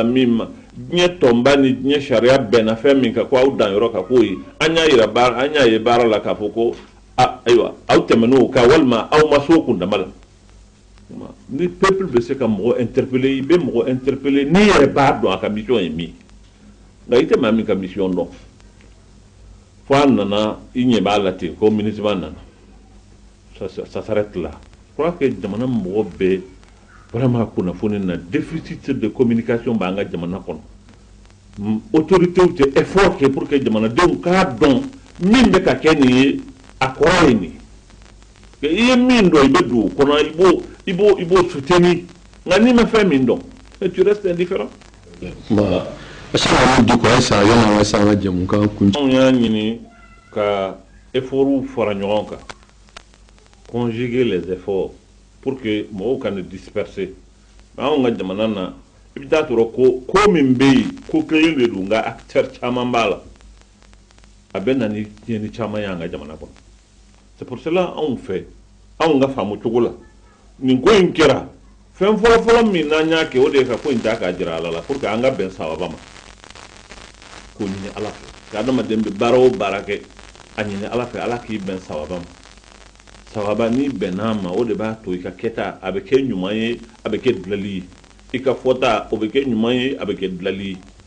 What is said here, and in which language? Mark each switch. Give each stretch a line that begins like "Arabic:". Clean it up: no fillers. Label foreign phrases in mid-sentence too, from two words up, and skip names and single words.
Bambara: min ma diɲɛ tɔnba ni diɲɛ sariya bɛnna fɛn min kan ko aw dan yɔrɔ ka k'o ye an y'a ye baara la k'a fɔ ko ayiwa aw tɛmɛn'o kan walima aw ma s'o kundama la ni peuple bɛ se ka mɔgɔ interpeller i bɛ mɔgɔ interpeller n'i yɛrɛ b'a dɔn a ka mission ye min nka i tɛ maa min ka mission dɔn fo nana i ɲɛ b'a la ten ko MINUSMA nana
French: ça s'arrête là. Je crois que
Bambara: jamana mɔgɔ bɛɛ vraiment kunnafoni na
French: déficit de communication
Bambara: b'an ka jamana kɔnɔ autorité tɛ effort kɛ
French: pour que
Bambara: jamanadenw k'a dɔn min bɛ ka kɛ nin ye a kɔrɔ ye nin ye i ye min dɔn i bɛ don o kɔnɔ i b'o soutenir nka n'i ma fɛn min dɔn
French: tu restes indifférent. Asa di ko asa yana asa na jamu kan kun.
Bambara: Anw y'a ɲini ka effort fara ɲɔgɔn kan
French: conjuguer les efforts pour que
Bambara: mɔgɔw kana disperser anw ka jamana na i bɛ taa sɔrɔ ko min bɛ yen ko kelen de don nka acteur caman b'a la a bɛ na ni tiɲɛni caman ye an ka jamana kɔnɔ
French: c'est pour cela
Bambara: anw fɛ anw ka faamu cogo la nin ko in kɛra fɛn fɔlɔ-fɔlɔ min n'an y'a kɛ o de ye ka ko in ta k'a jira Ala la
French: pour que
Bambara: an ka bɛn sababa ma k'o ɲini Ala fɛ adamaden bɛ baara o baara kɛ a ɲini Ala fɛ Ala k'i bɛn sababa ma sababa ni bɛnn'a ma o de b'a to i ka kɛta a bɛ kɛ ɲuman ye a bɛ kɛ dilali ye i ka fɔta o bɛ kɛ ɲuman ye a bɛ kɛ dilali ye